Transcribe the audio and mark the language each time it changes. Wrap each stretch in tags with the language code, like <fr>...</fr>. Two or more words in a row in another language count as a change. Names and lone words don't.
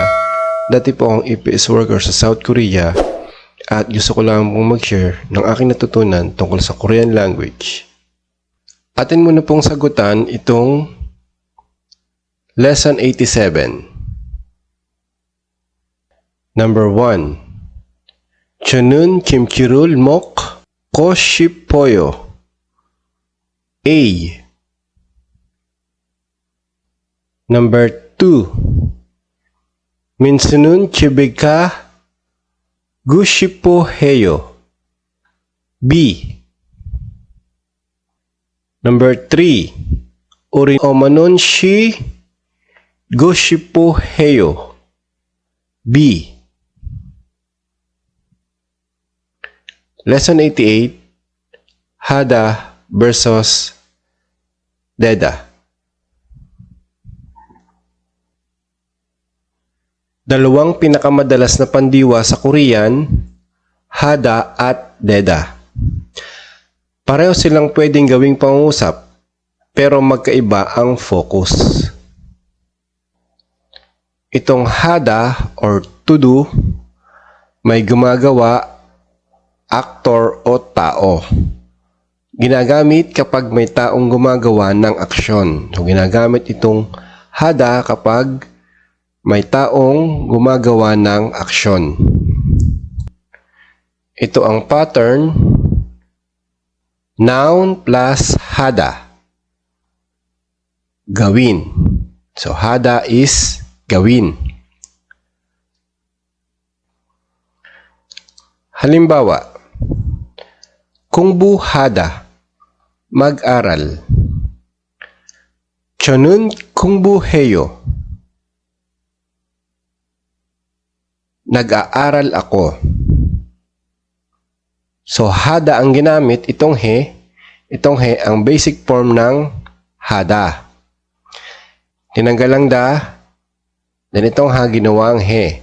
<tl>Dati po akong</tl> <en>EPS worker</en> <tl>sa South Korea at gusto ko lang pong mag-share ng aking natutunan tungkol sa</tl> <en>Korean language.</en> <tl>Atin muna pong sagutan itong Lesson 87.</tl> <en>Number 1.</en> <ko>저는 김치를 먹고 싶어요.</ko> <en>A. Number 2.</en> <ko>민수는 집에 가고 싶어 해요.</ko> <en>B. Number 3.</en> <ko>우리 엄마는 쉬고 싶어 해요.</ko> <en>B. Lesson 88. Hada versus Deda.</en> <tl>Dalawang pinakamadalas na pandiwa sa Korean, Hada at Deda. Pareho silang pwedeng gawing pangungusap, pero magkaiba ang focus. Itong Hada or</tl> <en>to do,</en> <tl>may gumagawa, aktor o tao. Ginagamit kapag may taong gumagawa ng aksyon. So, ginagamit itong hada kapag may taong gumagawa ng aksyon. Ito ang pattern.</tl> <en>Noun plus</en> <tl>hada. Gawin. So, hada is gawin. Halimbawa, 공부하다, mag-aral.</tl> <ko>저는 공부해요.</ko> <tl>Nag-aaral ako. So, hada ang ginamit, itong he. Itong he ang basic form ng hada. Tinanggal ang da, then itong ha ginawang he.</tl>